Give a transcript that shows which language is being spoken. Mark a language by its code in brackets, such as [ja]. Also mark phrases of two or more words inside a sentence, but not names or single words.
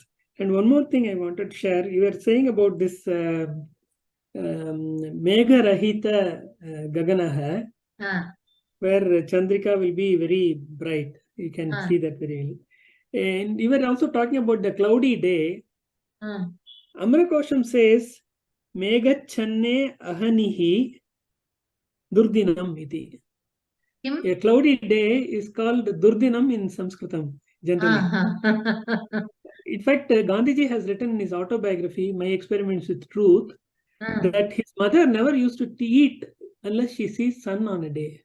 [en] And one more thing I wanted to share. You were saying about this [sa] Megha Rahita Gaganaha, [en] where Chandrika will be very bright. You can see that very well. And you were also talking about the cloudy day. Amarakosham says, [sa] Megachanne ahanihi durdinam iti. [en] A cloudy day is called durdinam in Sanskritam, generally. In fact, Gandhiji has written in his autobiography, My Experiments with Truth, that his mother never used to eat unless she sees sun on a day.